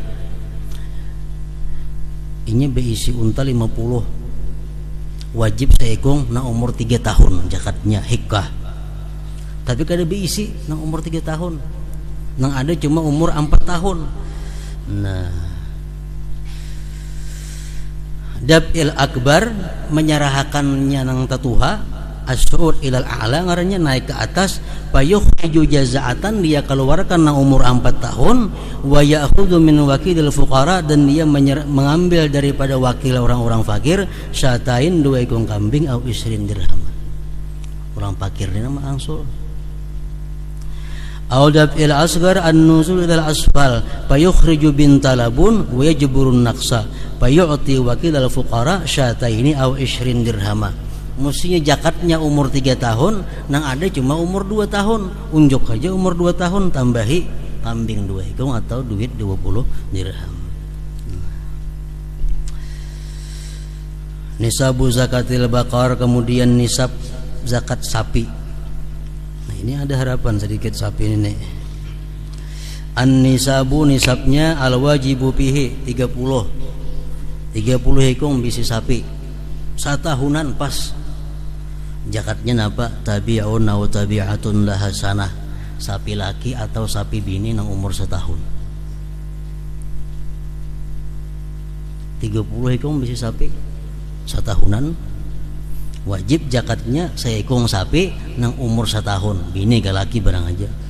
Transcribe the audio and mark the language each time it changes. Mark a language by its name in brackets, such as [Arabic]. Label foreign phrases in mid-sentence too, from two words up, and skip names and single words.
[Banjar] Ini berisi unta 50, wajib seekong nang umur 3 tahun zakatnya hikkah. Tapi kada berisi nang umur 3 tahun, nang ada cuma umur 4 tahun. Nah, [Arabic] دفع الأكبر, [Banjar] menyerahkannya nang tatuha, [Arabic] الصعود إلى الأعلى, [Banjar] ngarannya naik ke atas, [Arabic] فيخرج جذعة, [Banjar] dia keluarkan nang umur 4 tahun, [Arabic] ويأخذ من وكيل الفقراء, [Banjar] dan dia mengambil daripada wakil orang-orang fakir, syatain 2 ekor kambing, au 20 dirham. Orang fakir ini nama angsul. [Arabic] أو دفع الأصغر النزول إلى الأسفل, فيخرج بنت لبون ويجبر النقص، فيعطي وكيل الفقراء شاتين أو 20 درهما [Banjar] mestinya zakatnya umur 3 tahun, nang ada cuma umur 2 tahun. Unjuk aja umur 2 tahun, tambahi kambing 2 ekor atau duit 20 dirham. [Arabic] نصاب زكاة البقر, [Banjar] kemudian nisab zakat sapi. Nah, ini ada harapan sedikit sapi ini nih. An-nisabu, nisabnya [Arabic] الواجب فيه [Banjar] 30 ekor bisi sapi. Satahunan pas. Zakatnya napa? [Arabic] تبيع أو تبيعة لها سنة. [Banjar] Sapi laki atau sapi bini nang umur setahun. 30 ekor bisi sapi satahunan, wajib zakatnya seekor sapi nang umur setahun, bini ke laki barang aja.